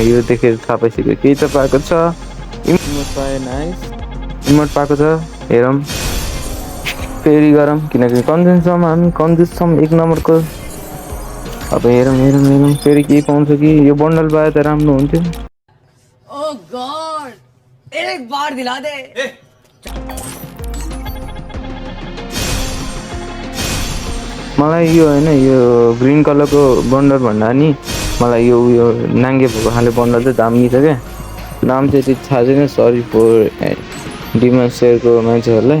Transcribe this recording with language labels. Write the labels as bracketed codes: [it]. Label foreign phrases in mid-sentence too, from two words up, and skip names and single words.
[ne] यो देखेर थाहा पाइसक्यो केही त पाएको छ। इमोट पाएँ, नाइस इमोट पाएको छ। हेरौँ फेरि गरौँ, किनकि कन्जुस छौँ हामी, कन्जुस छौँ एक नम्बरको। अब हेरौँ फेरि के पाउँछ कि। यो बन्डल पाए त राम्रो हुन्थ्यो। [hi] ओह गॉड, एक बार दिला दे। [ne] मलाई यो होइन, यो ग्रिन कलरको बन्डल भन्दा नि मलाई यो नाङ्गे भएको खाले बन्डल चाहिँ दामी छ क्या। नाम चाहिँ त्यति थाहा छैन, [en] sorry for [ne] डिमन सेयरको मान्छेहरूलाई।